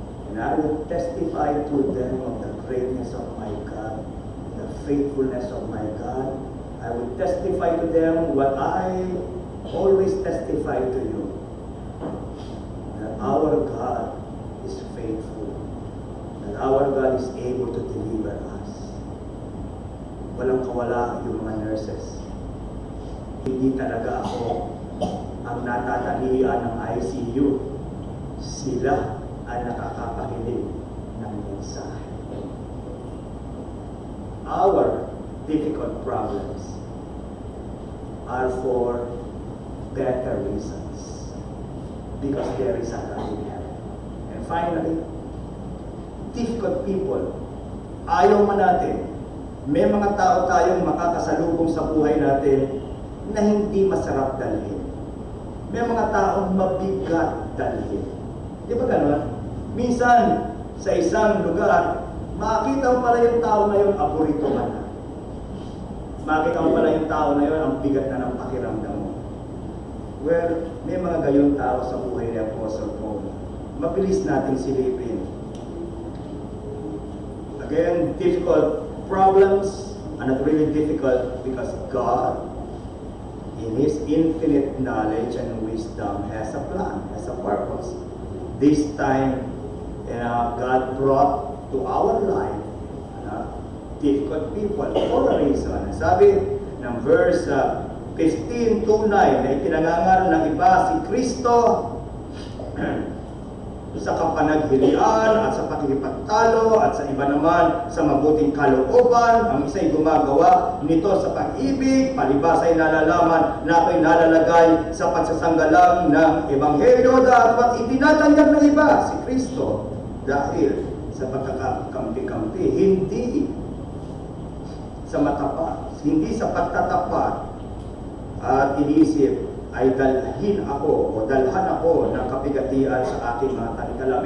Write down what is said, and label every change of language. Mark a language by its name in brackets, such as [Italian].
[English] And I would testify to them of the greatness of my God, the faithfulness of my God. I would testify to them what I always testify to you. That our God is faithful. That our God is able to deliver us. [Filipino] Walang kawala yung mga nurses. Hindi talaga ako ang natatalian ng ICU. Sila ay nakakapakinig ng mensahe. [English] Our difficult problems are for better reasons. Because there is a God in heaven. And finally, difficult people, [Filipino] ayaw man natin, may mga tao tayong makakasalubong sa buhay natin na hindi masarap dalhin. May mga taong mabigat dalhin. Di ba gano'n? Minsan, sa isang lugar, makikita mo pala yung tao na yun, aborito ka na. Makikita mo pala yung tao na yun, ang bigat na ng pakiramdam mo. Well, may mga gayong tao sa buhay ni Apostle Paul. Mabilis nating silipin. [English] Again, difficult problems are not really difficult because God, in His infinite knowledge and wisdom, has a plan, has a purpose. This time, God brought to our life difficult people for a reason. [Filipino] Sabi ng verse 15 to 9 na itinangangaral ng iba si Kristo sa kapanaghilian at sa pakikipagtalo at sa iba naman sa mabuting kalooban. Ang isa'y gumagawa nito sa pag-ibig, palibas ay nalalaman na ako'y nalalagay sa pagsasanggalang ng Ebanghelyo dapat itinatanyag ng iba si Kristo dahil sa pagkakampi-kampi, hindi sa matapat, hindi sa pagtatapat at inisip ay dalhan ako ng kapigatian sa aking mga talikala.